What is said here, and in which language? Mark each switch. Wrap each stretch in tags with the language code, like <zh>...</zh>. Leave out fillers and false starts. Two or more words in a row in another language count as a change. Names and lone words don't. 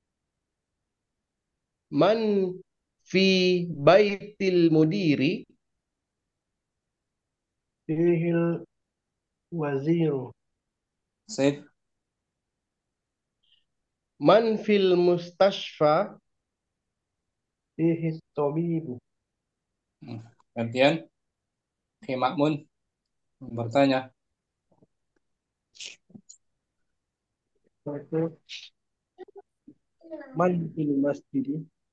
<ar>من في بيت المدير فيه الوزير. Said من في المستشفى فيه الطبيب.</ar> <id>Gantian, Ki Makmun bertanya.</id> <ar>من في المسجد؟</ar>